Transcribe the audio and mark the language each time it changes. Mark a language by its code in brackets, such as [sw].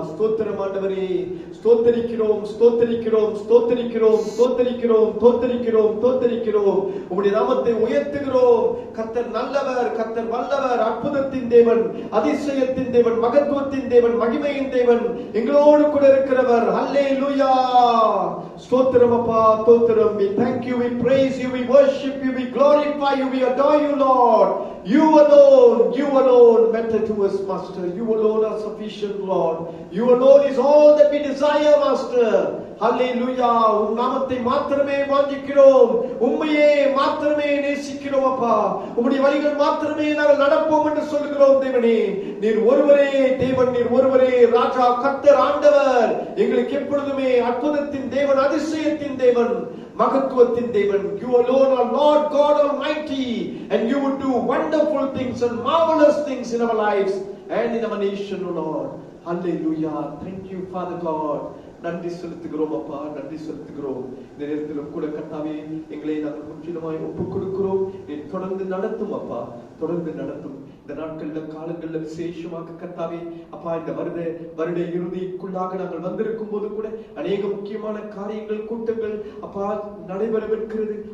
[ta] ஸ்தோத்திரம் ஆண்டவரே, ஸ்தோத்திரிக்கிறோம் ஸ்தோத்திரிக்கிறோம் ஸ்தோத்திரிக்கிறோம் ஸ்தோத்திரிக்கிறோம் தோத்திரிக்கிறோம் தோத்திரிக்கிறோம். உம்முடைய நாமத்தை உயர்த்துகிறோம். கர்த்தர் நல்லவர், கர்த்தர் வல்லவர், அற்புதத்தின் தேவன், அதிசயத்தின் தேவன், மகத்துவத்தின் தேவன், மகிமையின் தேவன், எங்களோடு கூட இருக்கிறவர். ஹல்லேலூயா. ஸ்தோத்திரம் அப்பா, ஸ்தோத்திரம். [en] We thank you, we praise you, we worship you, we glorify you, we adore you, Lord. You alone matter to us, Master. You alone are sufficient, Lord. You alone is all that we desire, Master. [ta] ஹல்லேலூயா. உம் நாமத்தை மாத்திரமே வாஞ்சிக்கிறோம், உம்மையே மாத்திரமே நேசிக்கிறோம் அப்பா. உம்முடைய வழிகள் மாத்திரமே நாங்கள் நடப்போம் என்று சொல்கிறோம் தேவனே. நீர் ஒருவரே தேவன், நீர் ஒருவரே ராஜா, கர்த்தர், ஆண்டவர். எங்களுக்கு எப்பொழுதுமே அற்புதத்தின் தேவன், அதிசயத்தின் தேவன், மகத்துவத்தின் தேவன். [en] You alone are Lord God Almighty, and you would do wonderful things and marvelous things in our lives and in our nation, O Lord. Hallelujah. Thank you, Father God. [ta] நன்றி செலுத்துகிறோம் அப்பா, நன்றி செலுத்துகிறோம். இந்த நேரத்திலும் கூட கர்த்தாவே, எங்களை நாங்கள் முற்றிலுமாய் ஒப்புக் கொடுக்கிறோம். நீ தொடர்ந்து நடத்தும் அப்பா, தொடர்ந்து நடத்தும். இந்த நாட்கள்ல காலங்கள்ல விசேஷமாக கர்த்தாவே அப்பா, இந்த வருட இறுதிக்குள்ளாக நாங்கள் வந்திருக்கும் போது கூட அநேக முக்கியமான காரியங்கள், கூட்டங்கள் அப்பா நடைபெறவிருக்கிறது.